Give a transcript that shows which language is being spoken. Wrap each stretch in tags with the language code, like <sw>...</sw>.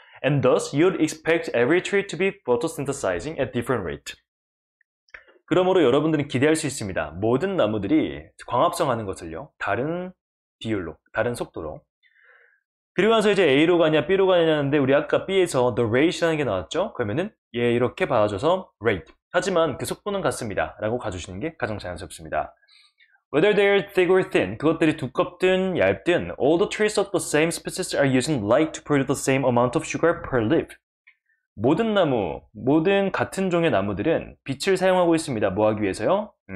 <en>And thus you'd expect every tree to be photosynthesizing at different rate.</en> <ko>그러므로 여러분들은 기대할 수 있습니다. 모든 나무들이 광합성하는 것을요. 다른 비율로, 다른 속도로. 그리고 나서 이제 A로 가냐 B로 가냐는데 우리 아까 B에서 the rate라는 게 나왔죠? 그러면은 얘 이렇게 봐줘서 rate. 하지만 그 속도는 같습니다. 라고 가주시는 게 가장 자연스럽습니다.</ko> <en>Whether they're thick or thin,</en> <ko>그것들이 두껍든 얇든</ko> <en>all the trees of the same species are using light to produce the same amount of sugar per leaf.</en> <ko>모든 나무, 모든 같은 종의 나무들은 빛을 사용하고 있습니다. 뭐 하기 위해서요?</ko>